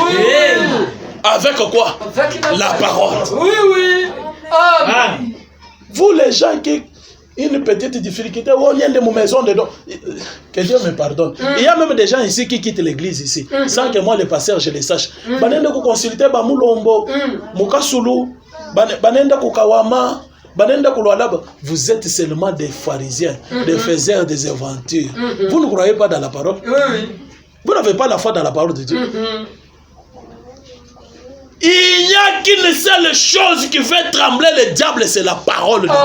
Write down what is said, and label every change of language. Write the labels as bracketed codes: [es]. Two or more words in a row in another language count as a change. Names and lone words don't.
[fr] Avec quoi? Avec la parole. Amen. Vous les gens qui une petite difficulté, on vient de ma maison dedans. Que Dieu me pardonne. Il y a même des gens ici qui quittent l'église ici, sans que moi le pasteur je le sache. [lua] Banenda ku consulter ba mulombo, mukasulu, banenda ku kawama. [fr] Vous êtes seulement des pharisiens, des faiseurs des aventures. Vous ne croyez pas dans la parole? Vous n'avez pas la foi dans la parole de Dieu. Il n'y a qu'une seule chose qui fait trembler le diable, c'est la parole de Dieu.